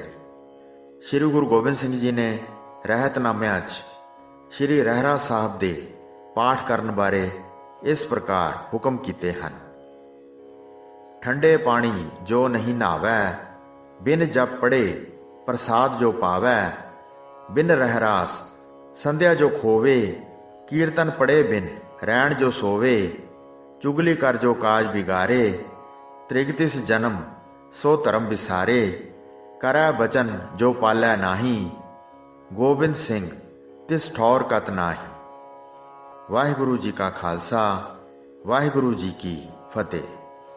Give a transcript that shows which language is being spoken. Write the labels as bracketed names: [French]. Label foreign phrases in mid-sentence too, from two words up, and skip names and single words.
[Punjabi] ਸ੍ਰੀ ਗੁਰੂ ਗੋਬਿੰਦ ਸਿੰਘ ਜੀ ਨੇ ਰਹਿਤਨਾਮਿਆਂ 'ਚ ਸ੍ਰੀ ਰਹਿਰਾਸ ਸਾਹਿਬ ਦੇ ਪਾਠ ਕਰਨ ਬਾਰੇ ਇਸ ਪ੍ਰਕਾਰ ਹੁਕਮ ਕੀਤੇ ਹਨ। ਠੰਡੇ ਪਾਣੀ ਜੋ ਨਹੀਂ ਨਹਾਵੈ, ਬਿਨ ਜਪ ਪੜੇ ਪ੍ਰਸਾਦ ਜੋ ਪਾਵੈ, ਬਿਨ ਰਹਿਰਾਸ ਸੰਧਿਆ ਜੋ ਖੋਵੇ, ਕੀਰਤਨ ਪੜ੍ਹੇ ਬਿਨ ਰੈਣ ਜੋ ਸੋਵੇ, ਚੁਗਲੀ ਕਰ ਜੋ ਕਾਜ ਬਿਗਾਰੇ, ਤ੍ਰਿਗਤਿਸ ਜਨਮ ਸੋ ਧਰਮ ਵਿਸਾਰੇ, ਕਰੈ ਬਚਨ ਜੋ ਪਾਲੈ ਨਾਹੀ, ਗੋਬਿੰਦ ਸਿੰਘ ਤਿਸ ਠੌਰ ਕਤ ਨਾਹੀ। ਵਾਹਿਗੁਰੂ ਜੀ ਕਾ ਖਾਲਸਾ, ਵਾਹਿਗੁਰੂ ਜੀ ਕੀ ਫਤਿਹ।